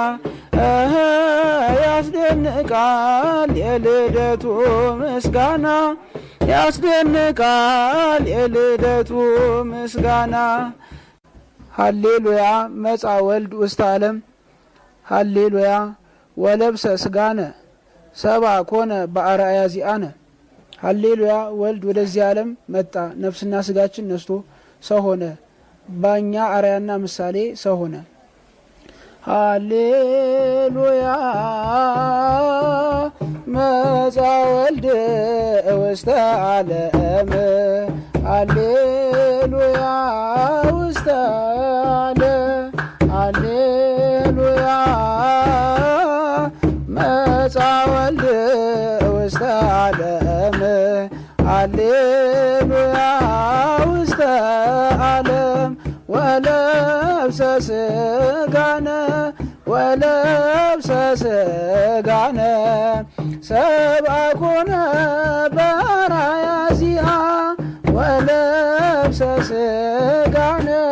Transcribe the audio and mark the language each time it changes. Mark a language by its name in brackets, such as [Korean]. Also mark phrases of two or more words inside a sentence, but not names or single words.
[Amharic] ያስደንቃል የልደቱ ምስጋና ያስደንቃል የልደቱ ምስጋና [Geez] ሃሌሉያ መጻ ወልድ ውስተ ዓለም ሃሌሉያ ወለብሰ ስጋነ ሰባ ኮነ በአርአያ ዚአነ ሃሌሉያ [Amharic] ወልድ ወደዚህ ዓለም መጣ ነፍስና ስጋችን ነስቶ ሰው ሆነ ባኛ አርአያና ምሳሌ ሰው ሆነ [Geez] ሃሌሉያ መጻ ወልድ ውስተ ዓለም ሃሌሉያ ውስተ ዓለም ሃሌሉያ መጻ ወልድ ውስተ ዓለም ሃሌሉያ ውስተ ዓለም ወለብሰ ስጋነ ወለብሰ ስጋነ ሰብአ ኮነ በአርአያ ዚአነ ወለብሰ ስጋነ